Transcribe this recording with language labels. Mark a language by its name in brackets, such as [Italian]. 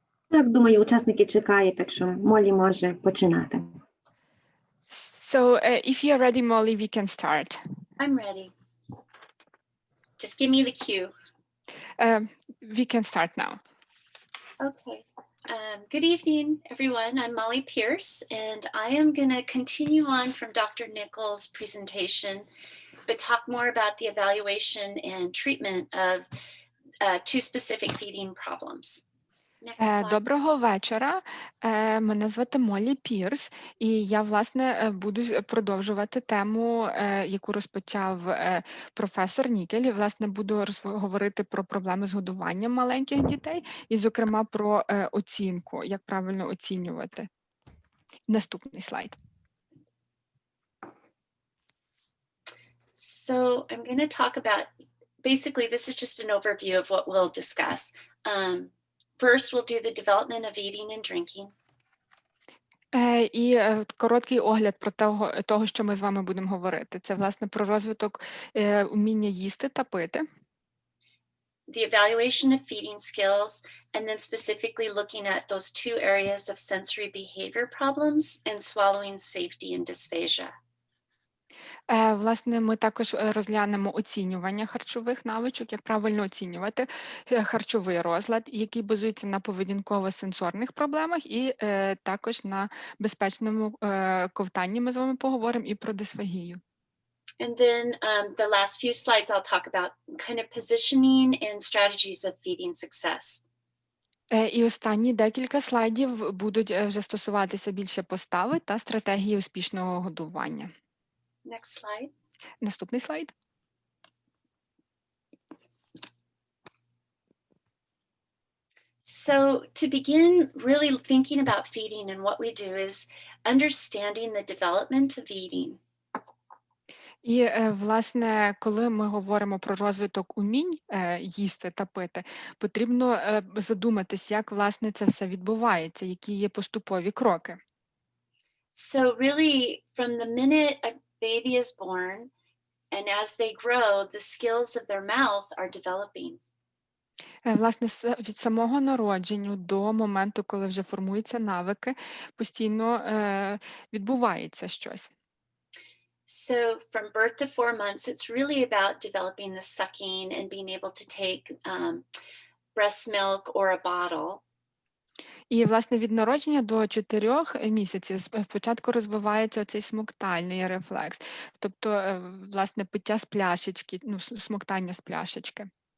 [Ukrainian] Так, думаю, учасники чекають, так що Молі може починати. [English] So if you're ready, Molly, we can start. I'm ready. Just give me the cue. We can start now. Okay. Good evening, everyone. I'm Molly Pierce, and I am going to continue on from Dr. Nichols' presentation, but talk more about the evaluation and treatment of two specific feeding problems. Next slide. [Ukrainian] Доброго вечора. Мене звати Моллі Пірс, і я, власне, буду продовжувати тему, яку розпочав професор Нікель. І, власне, буду говорити про проблеми з годуванням маленьких дітей і, зокрема, про оцінку, як правильно оцінювати. Наступний слайд. [English] So I'm going to talk about, basically, this is just an overview of what we'll discuss. First, we'll do the development of eating and drinking. [Ukrainian] І короткий огляд про того, що ми з вами будемо говорити. Це, власне, про розвиток уміння їсти та пити. [English] The evaluation of feeding skills, and then specifically looking at those two areas of sensory behavior problems and swallowing safety and dysphagia. [Ukrainian] Власне, ми також розглянемо оцінювання харчових навичок, як правильно оцінювати харчовий розлад, який базується на поведінково-сенсорних проблемах, і також на безпечному ковтанні ми з вами поговоримо і про дисфагію. [English] And then the last few slides, I'll talk about kind of positioning and strategies of feeding success. [Ukrainian] І останні декілька слайдів будуть вже стосуватися більше постави та стратегії успішного годування. [English] Next slide. [Ukrainian] Наступний слайд. [English] So to begin really thinking about feeding and what we do is understanding the development of eating. [Ukrainian] І, власне, коли ми говоримо про розвиток умінь їсти та пити, потрібно задуматись, як, власне, це все відбувається, які є поступові кроки. [English] So really, from the minute a baby is born and as they grow, the skills of their mouth are developing. [Ukrainian] Власне, від самого народження до моменту, коли вже формуються навики, постійно відбувається щось. [English] So from birth to 4 months, it's really about developing the sucking and being able to take breast milk or a bottle. [Ukrainian] І, власне, від народження до 4 місяців спочатку розвивається цей смоктальний рефлекс, тобто, власне, пиття з пляшечки, ну, смоктання з пляшечки.